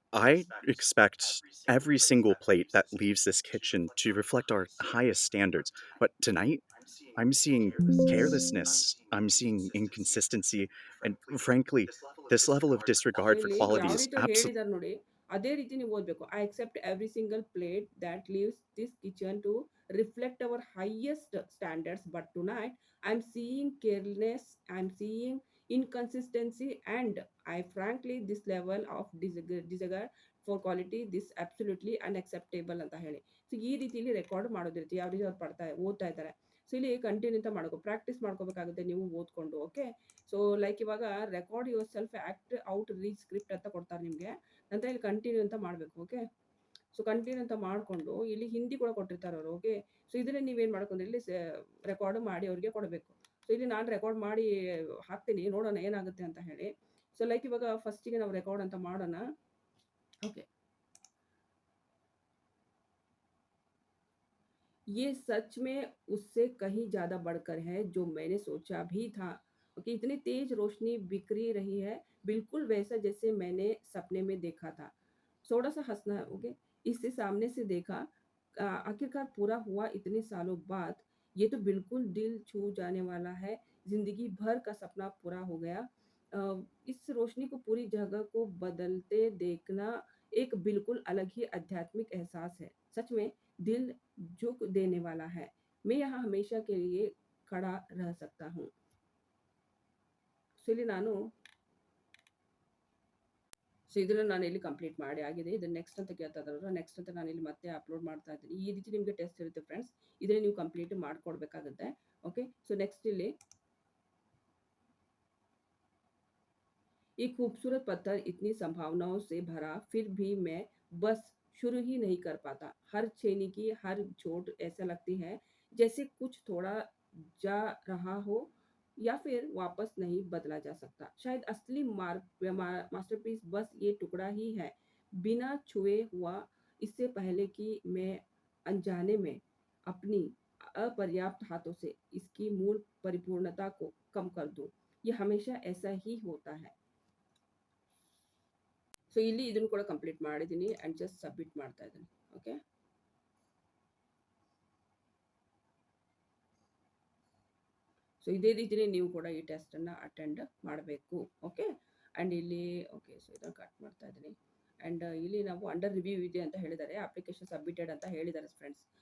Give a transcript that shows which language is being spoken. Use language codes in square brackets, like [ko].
[en] I expect every single plate that leaves this kitchen to reflect our highest standards. But tonight, I'm seeing carelessness, I'm seeing inconsistency, and frankly, this level of disregard for [kn] ಇಲ್ಲಿ [en] quality is [kn] ರೀತಿ ಹೇಳಿದಾರೆ ನೋಡಿ, ಅದೇ ರೀತಿ ನೀವು ಓದಬೇಕು. [en] I accept every single plate that leaves this kitchen to reflect our highest standards. But tonight I am seeing careless, I am seeing inconsistency, and I frankly this level of disregard for quality, this absolutely unacceptable [kn] ಅಂತ ಹೇಳಿ. So ಈ ರೀತಿಯಲ್ಲಿ record ಮಾಡೋದಿರುತ್ತೆ, ಯಾವ ರೀತಿ ಅವ್ರು ಓದ್ತಾ ಇದ್ದಾರೆ. So ಇಲ್ಲಿ ಕಂಟಿನ್ಯೂ ಅಂತ ಮಾಡ್ಕೋ, ಪ್ರಾಕ್ಟೀಸ್ ಮಾಡ್ಕೋಬೇಕಾಗುತ್ತೆ ನೀವು ಓದ್ಕೊಂಡು. ಓಕೆ, ಸೊ ಲೈಕ್ ಇವಾಗ record your self act out read script ಅಂತ ಕೊಡ್ತಾರೆ ನಿಮಗೆ. ನಂತರ ಇಲ್ಲಿ ಕಂಟಿನ್ಯೂ ಅಂತ ಮಾಡಬೇಕು. ಓಕೆ, ಸೊ ಕಂಟಿನ್ಯೂ ಅಂತ ಮಾಡಿಕೊಂಡು ಇಲ್ಲಿ ಹಿಂದಿ ಕೂಡ ಕೊಟ್ಟಿರ್ತಾರೆ ಅವರು. ಓಕೆ, ಸೊ ಇದನ್ನೇ ನೀವೇನು ಮಾಡ್ಕೊಂಡ್ರೆ ಇಲ್ಲಿ ರೆಕಾರ್ಡ್ ಮಾಡಿ ಅವ್ರಿಗೆ ಕೊಡಬೇಕು. ಸೊ ಇಲ್ಲಿ ನಾನು ರೆಕಾರ್ಡ್ ಮಾಡಿ ಹಾಕ್ತೀನಿ, ನೋಡೋಣ ಏನಾಗುತ್ತೆ ಅಂತ ಹೇಳಿ. ಸೊ ಲೈಕ್ ಇವಾಗ ಫಸ್ಟಿಗೆ ನಾವು ರೆಕಾರ್ಡ್ ಅಂತ ಮಾಡೋಣ. [hi] ओके, ये सच में उससे कहीं ज़्यादा बढ़कर है जो मैंने सोचा भी था। ओके, इतनी तेज रोशनी बिखरी रही है, बिल्कुल वैसा जैसे मैंने सपने में देखा था। थोड़ा सा हंसना है। ओके, इससे सामने से देखा, आखिरकार पूरा हुआ इतने सालों बाद। ये तो बिल्कुल दिल छू जाने वाला है, जिंदगी भर का सपना पूरा हो गया। इस रोशनी को पूरी जगह को बदलते देखना एक बिल्कुल अलग ही आध्यात्मिक एहसास है। सच में दिल झुक देने वाला है। मैं यहाँ हमेशा के लिए खड़ा रह सकता हूँ। [kn] ಸೊ ಇಲ್ಲಿ ನಾನು ಸೊ ಇದನ್ನು ನಾನು ಇಲ್ಲಿ ಕಂಪ್ಲೀಟ್ ಮಾಡಿ ಆಗಿದೆ. ಇದನ್ನು ನೆಕ್ಸ್ಟ್ ಅಂತ ಕೇಳ್ತಾ ಇದ್ದಾರೆ, ನೆಕ್ಸ್ಟ್ ಅಂತ ನಾನು ಇಲ್ಲಿ ಮತ್ತೆ ಅಪ್ಲೋಡ್ ಮಾಡ್ತಾ ಇದ್ದೀನಿ. ಈ ರೀತಿ ನಿಮಗೆ ಟೆಸ್ಟ್ ಇರುತ್ತೆ ಫ್ರೆಂಡ್ಸ್, ಇದನ್ನು ನೀವು ಕಂಪ್ಲೀಟ್ ಮಾಡ್ಕೊಡ್ಬೇಕಾಗುತ್ತೆ. ಓಕೆ, ಸೊ ನೆಕ್ಸ್ಟ್ ಇಲ್ಲಿ [hi] ये खूबसूरत पत्थर इतनी संभावनाओं से भरा, फिर भी मैं बस शुरू ही नहीं कर पाता। हर छेनी की हर चोट ऐसा लगती है जैसे कुछ थोड़ा जा रहा हो या फिर वापस नहीं बदला जा सकता। शायद असली मास्टरपीस बस ये टुकड़ा ही है, बिना छुए हुआ, इससे पहले कि मैं अनजाने में अपनी अपर्याप्त हाथों से इसकी मूल परिपूर्णता को कम कर दूँ। ये हमेशा ऐसा ही होता है। [kn] ಸೊ ಇಲ್ಲಿ ಇದನ್ನು ಕೂಡ ಕಂಪ್ಲೀಟ್ ಮಾಡಿದ್ದೀನಿ ಆ್ಯಂಡ್ ಜಸ್ಟ್ ಸಬ್ಮಿಟ್ ಮಾಡ್ತಾ ಇದ್ದೀನಿ. ಓಕೆ, ಸೊ ಇದೇ ರೀತಿನೇ ನೀವು ಕೂಡ ಈ ಟೆಸ್ಟನ್ನು ಅಟೆಂಡ್ ಮಾಡಬೇಕು. ಓಕೆ, ಆ್ಯಂಡ್ ಇಲ್ಲಿ ಓಕೆ, ಸೊ ಇದನ್ನು ಕಟ್ ಮಾಡ್ತಾ ಇದ್ದೀನಿ. ಆ್ಯಂಡ್ ಇಲ್ಲಿ ನಾವು ಅಂಡರ್ ರಿವ್ಯೂ ಇದೆ ಅಂತ ಹೇಳಿದ್ದಾರೆ, ಅಪ್ಲಿಕೇಶನ್ ಸಬ್ಮಿಟೆಡ್ ಅಂತ ಹೇಳಿದ್ದಾರೆ ಫ್ರೆಂಡ್ಸ್.